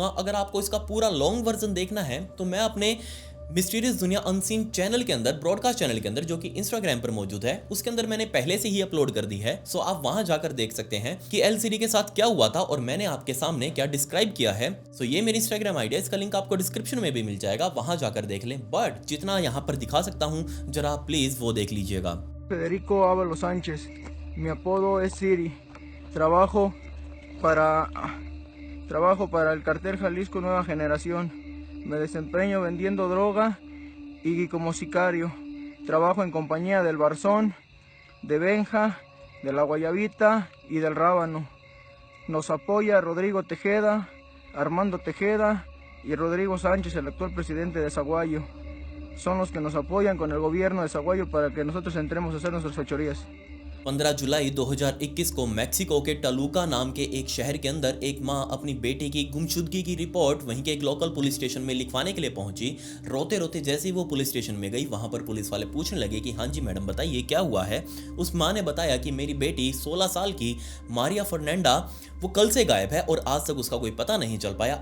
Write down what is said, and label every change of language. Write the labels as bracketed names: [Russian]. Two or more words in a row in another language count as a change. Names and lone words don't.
[Hindi] अगर आपको इसका पूरा [English] long version [Hindi] देखना है तो मैं अपने मिस्टीरियस दुनिया अनसीन चैनल के अंदर, [English] broadcast channel [Hindi] के अंदर, जो कि इंस्टाग्राम पर मौजूद है, उसके अंदर मैंने पहले से ही अपलोड कर दी है। सो आप वहां जाकर देख सकते हैं कि एलसीडी के साथ क्या हुआ था और मैंने आपके सामने क्या डिस्क्राइब किया है। सो ये मेरी [English] Instagram ID [Hindi] है, इसका लिंक आपको डिस्क्रिप्शन में भी मिल जाएगा, वहां जाकर देख लें। बट जितना यहाँ पर दिखा सकता हूँ जरा प्लीज वो देख लीजिएगा। [Spanish] Federico Ábalos Sánchez, mi apodo es Siri, trabajo para Trabajo para el cartel Jalisco Nueva Generación. Me desempeño vendiendo droga y como sicario. Trabajo en compañía del Barzón, de Benja, de la Guayabita y del Rábano. Nos apoya Rodrigo Tejeda, Armando Tejeda y Rodrigo Sánchez, el actual presidente de Zaguayo. Son los que nos apoyan con el gobierno de Zaguayo para que nosotros entremos a hacer nuestras fechorías. [Hindi] 15 जुलाई 2021 को मेक्सिको के टलूका नाम के एक शहर के अंदर एक मां अपनी बेटे की गुमशुदगी की रिपोर्ट वहीं के एक [English] local police station [Hindi] में लिखवाने के लिए पहुंची। रोते रोते जैसे ही वो [English] police station [Hindi] में गई, वहां पर पुलिस वाले पूछने लगे कि हाँ जी मैडम बताइए क्या हुआ है। उस मां ने बताया कि मेरी बेटी 16 साल की मारिया फर्नांडा वो कल से गायब है और आज तक उसका कोई पता नहीं चल पाया।